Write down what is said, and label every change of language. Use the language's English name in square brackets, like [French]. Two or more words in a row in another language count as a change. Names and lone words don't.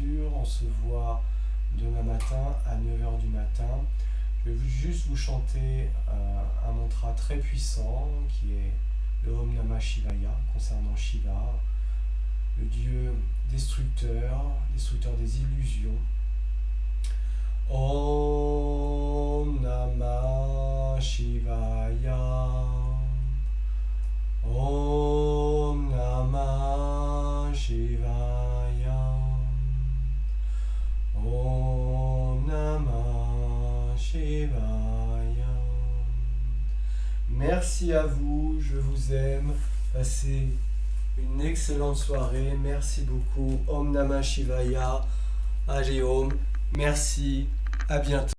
[French] On se voit demain matin à 9 h du matin. Je Je vais juste vous chanter un mantra très puissant qui est le [Sanskrit] Om Namah Shivaya [French] concernant Shiva, le dieu destructeur des illusions. [Sanskrit] Om Namah Shivaya. Om Namah Shivaya. Om Namah Shivaya. [French] Merci à vous, je vous aime. Passez une excellente soirée. Merci beaucoup. [Sanskrit] Om Namah Shivaya. [French] Allez Om. Merci. À bientôt.